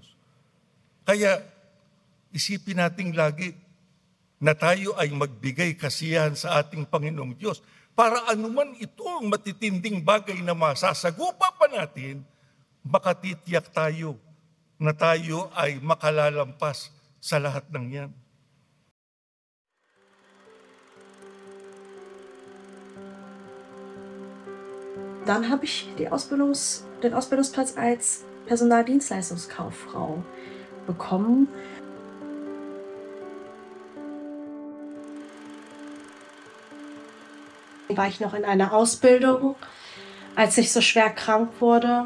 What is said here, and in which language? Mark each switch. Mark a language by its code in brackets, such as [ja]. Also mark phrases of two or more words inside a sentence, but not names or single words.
[tl] Kaya isipin natin lagi na tayo ay magbigay kasiyahan sa ating Panginoong Diyos para anuman itong matitinding bagay na masasagupa pa natin, makatitiyak tayo na tayo ay makalalampas sa lahat ng yan. [de] Dann habe ich den Ausbildungsplatz als Personaldienstleistungskauffrau bekommen. War ich noch in einer Ausbildung, als ich so schwer krank wurde.